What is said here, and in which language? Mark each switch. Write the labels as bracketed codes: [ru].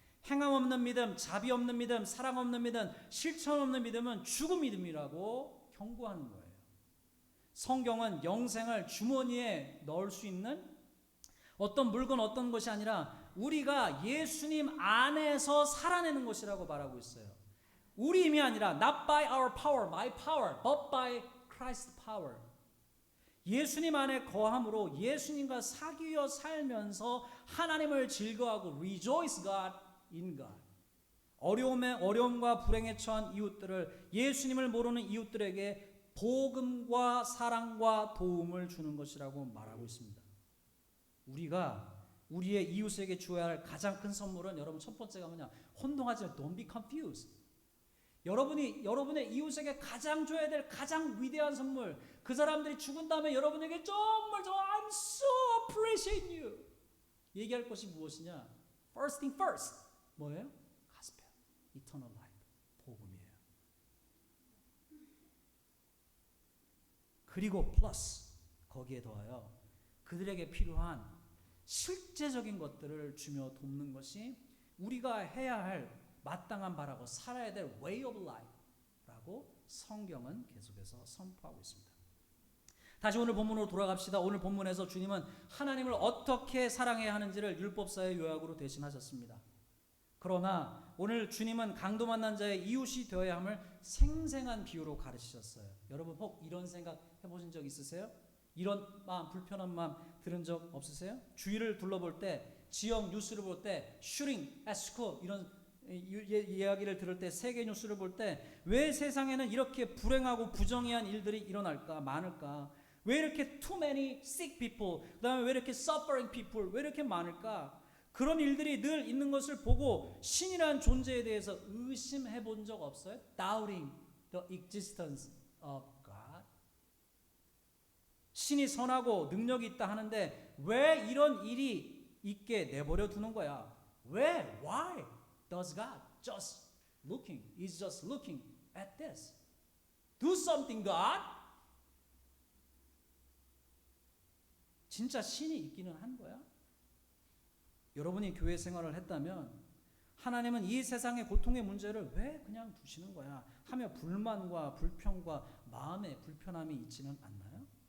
[ko] 행함 없는 믿음, 자비 없는 믿음, 사랑 없는 믿음, 실천 없는 믿음은 죽은 믿음이라고 경고하는 거예요. 성경은 영생을 주머니에 넣을 수 있는 어떤 물건, 어떤 것이 아니라 우리가 예수님 안에서 살아내는 것이라고 말하고 있어요. 우리 힘이 아니라 [en] not by our power, my power, but by Christ's power. [ko] 예수님 안에 거함으로 예수님과 사귀어 살면서 하나님을 즐거워하고 [en] rejoice God in God. [ko] 어려움과 불행에 처한 이웃들을, 예수님을 모르는 이웃들에게 복음과 사랑과 도움을 주는 것이라고 말하고 있습니다. 우리가 우리의 이웃에게 주어야 할 가장 큰 선물은, 여러분, 첫 번째가 뭐냐? 혼동하지 마. [en] Don't be confused. [ko] 여러분이 여러분의 이웃에게 가장 줘야 될 가장 위대한 선물, 그 사람들이 죽은 다음에 여러분에게 정말 [en] I'm so appreciate you [ko] 얘기할 것이 무엇이냐? [en] First thing first. [ko] 뭐예요? [en] Gospel, eternal life, [ko] 복음이에요. 그리고 플러스 거기에 더하여 그들에게 필요한 실제적인 것들을 주며 돕는 것이 우리가 해야 할 마땅한 바라고 살아야 될 [en] way of life [ko] 라고 성경은 계속해서 선포하고 있습니다. 다시 오늘 본문으로 돌아갑시다. 오늘 본문에서 주님은 하나님을 어떻게 사랑해야 하는지를 율법사의 요약으로 대신하셨습니다. 그러나 오늘 주님은 강도 만난 자의 이웃이 되어야 함을 생생한 비유로 가르치셨어요. 여러분 혹 이런 생각 해보신 적 있으세요? 이런 마음, 불편한 마음 들은 적 없으세요? 주위를 둘러볼 때, 지역 뉴스를 볼 때, 슈링, 에스코 이런 이야기를 들을 때, 세계 뉴스를 볼 때 왜 세상에는 이렇게 불행하고 부정의한 일들이 일어날까, 많을까? 왜 이렇게 [en] too many sick people, [ko] 그 다음에 왜 이렇게 [en] suffering people, [ko] 왜 이렇게 많을까? 그런 일들이 늘 있는 것을 보고 신이라는 존재에 대해서 의심해 본 적 없어요? [en] Doubting the existence of God. [ko] 신이 선하고 능력이 있다 하는데 왜 이런 일이 있게 내버려 두는 거야? 왜? [en] Why does God is just looking at this? Do something, God. [ko] 진짜 신이 있기는 한 거야? 여러분이 교회 생활을 했다면 하나님은 이 세상의 고통의 문제를 왜 그냥 두시는 거야 하며 불만과 불평과 마음의 불편함이 있지는 않나요?